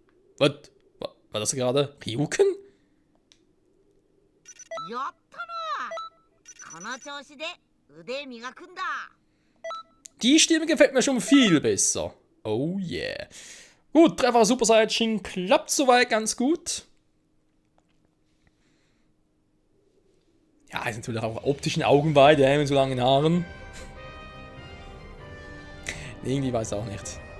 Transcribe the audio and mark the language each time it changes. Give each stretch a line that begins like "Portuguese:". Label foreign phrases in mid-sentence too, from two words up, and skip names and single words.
German: Was? War das gerade? Ryuken?
Japanese: やったな。この調子で腕磨くんだ。
German: Die Stimme gefällt mir schon viel besser.
English: Oh yeah.
German: Gut, Treffer Super Saiyajin klappt soweit ganz gut. Ja, ist natürlich auch optischen Augenweide, mit so langen Haaren. Irgendwie weiß auch nicht.